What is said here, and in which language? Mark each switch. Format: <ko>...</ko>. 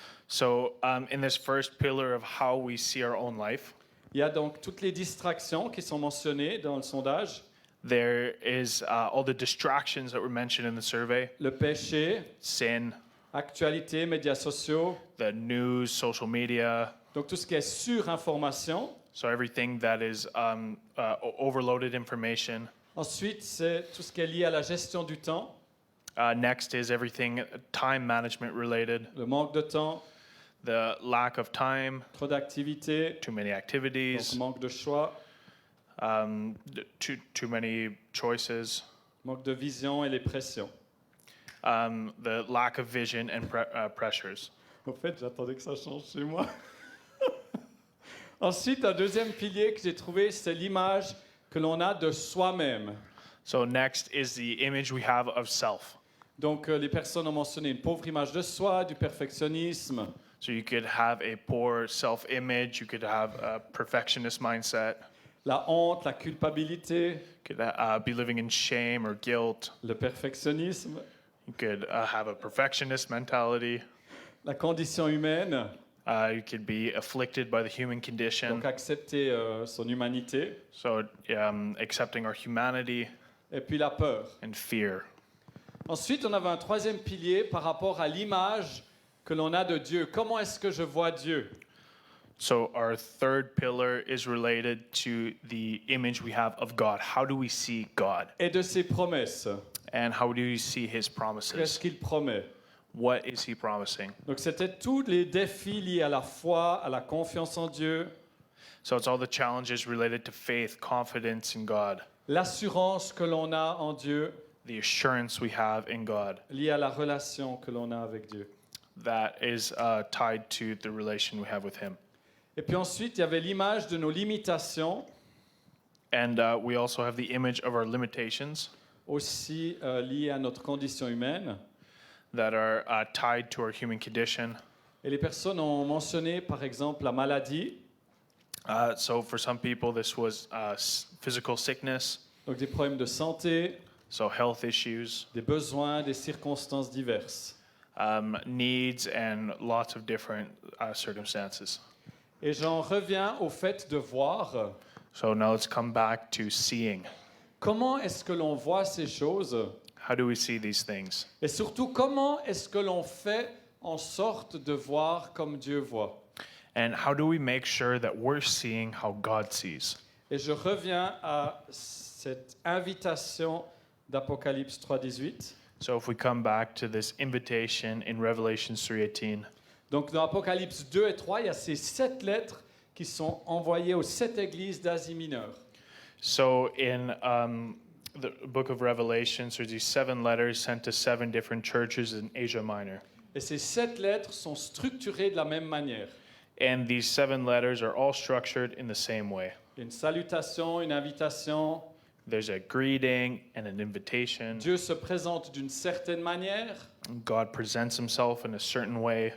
<en>So in this first pillar of how we see our own life,</en> <fr>il y a donc toutes les distractions qui sont mentionnées dans le sondage,</fr> <en>there is all the distractions that were mentioned in the survey:</en> <fr>le péché,</fr> <en>sin,</en> <fr>actualité, médias sociaux,</fr> <en>the news, social media.</en> <fr>donc tout ce qui est surinformation.</fr> <en>So everything that is overloaded information.</en> <fr>Ensuite, c'est tout ce qui est lié à la gestion du temps,</fr> <en>Next is everything time management related,</en> <fr>le manque de temps,</fr> <en>the lack of time,</en> <fr>trop d'activités,</fr> <en>too many</en> <fr>donc</fr> <en>activities,</en> <fr>manque de choix,</fr> <en>too many choices,</en> <fr>manque de vision et les pressions.</fr> <en>the lack of vision and pressures.</en> <fr>En fait, j'attendais que ça change chez moi. Ensuite, un deuxième pilier que j'ai trouvé, c'est l'image que l'on a de soi-même.</fr> <en>So next is the image we have of self.</en> <fr>Donc, les personnes ont mentionné une pauvre image de soi, du perfectionnisme,</fr> <en>So you could have a poor self-image, you could have a perfectionist mindset,</en> <fr>la honte, la culpabilité,</fr> <en>you could be living in shame or guilt,</en> <fr>le perfectionnisme,</fr> <en>you could have a perfectionist mentality,</en> <fr>la condition humaine,</fr> <en>you could be afflicted by the human condition,</en> <fr>donc accepter son humanité,</fr> <en>so accepting our humanity</en> <fr>et puis la peur.</fr> <en>and fear.</en> <fr>Ensuite, on avait un troisième pilier par rapport à l'image que l'on a de Dieu. Comment est-ce que je vois Dieu?</fr> <en>So our third pillar is related to the image we have of God. How do we see God?</en> <fr>Et de ses promesses.</fr> <en>And how do we see his</en> <fr>Qu'est-ce</fr> <en>promises?</en> <fr>qu'il promet?</fr> <en>What is he promising?</en> <fr>Donc, c'était tous les défis liés à la foi, à la confiance en Dieu,</fr> <en>So it's all the challenges related to faith, confidence in God,</en> <fr>l'assurance que l'on a en Dieu,</fr> <en>the assurance we have in God</en> <fr>liée à la relation que l'on a avec Dieu.</fr> <en>that is tied to the relation we have with him.</en> <fr>Et puis ensuite, il y avait l'image de nos limitations,</fr> <en>And we also have the image of our limitations</en> <fr>aussi liées à notre condition humaine.</fr> <en>that are tied to our human condition.</en> <fr>Et les personnes ont mentionné, par exemple, la maladie,</fr> <en>So for some people, this was physical sickness,</en> <fr>donc des problèmes de santé,</fr> <en>so health issues,</en> <fr>des besoins, des circonstances diverses.</fr> <en>needs, and lots of different circumstances.</en> <fr>Et j'en reviens au fait de voir</fr> <en>So now let's come back to seeing.</en> <fr>comment est-ce que l'on voit ces choses</fr> <en>How do we see these things?</en> <fr>et surtout comment est-ce que l'on fait en sorte de voir comme Dieu voit.</fr> <en>And how do we make sure that we're seeing how God sees?</en> <fr>Et je reviens à cette invitation d'Apocalypse 3.18.</fr> <en>So if we come back to this invitation in Revelation 3:18,</en> <fr>Donc dans Apocalypse 2 et 3, il y a ces 7 lettres qui sont envoyées aux 7 églises d'Asie mineure.</fr> <en>so in the book of Revelations, there's these 7 letters sent to 7 different churches in Asia Minor.</en> <fr>Et ces 7 lettres sont structurées de la même manière.</fr> <en>And these 7 letters are all structured in the same way.</en> <fr>Il y a une salutation, une invitation.</fr> <en>There's a greeting and an invitation.</en> <fr>Dieu se présente d'une certaine manière,</fr> <en>God presents himself in a certain way</en>